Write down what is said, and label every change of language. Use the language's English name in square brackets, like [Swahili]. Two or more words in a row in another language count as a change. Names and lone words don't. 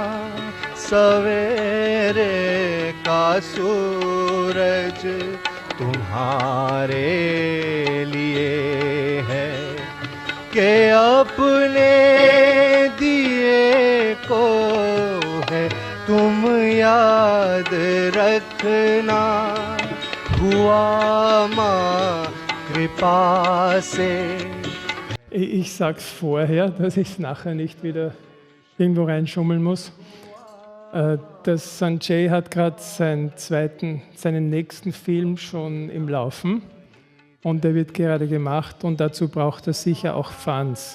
[Hindi] सवेरे का सूरज तुम्हारे लिए है, के अपने दिए को है तुम याद रखना, हुआ माँ कृपा से। [German] Ich sag's vorher, dass ich es nachher nicht wieder irgendwo reinschummeln muss. Das Sanjay hat gerade seinen nächsten Film schon im Laufen und der wird gerade gemacht und dazu braucht er sicher auch Funds.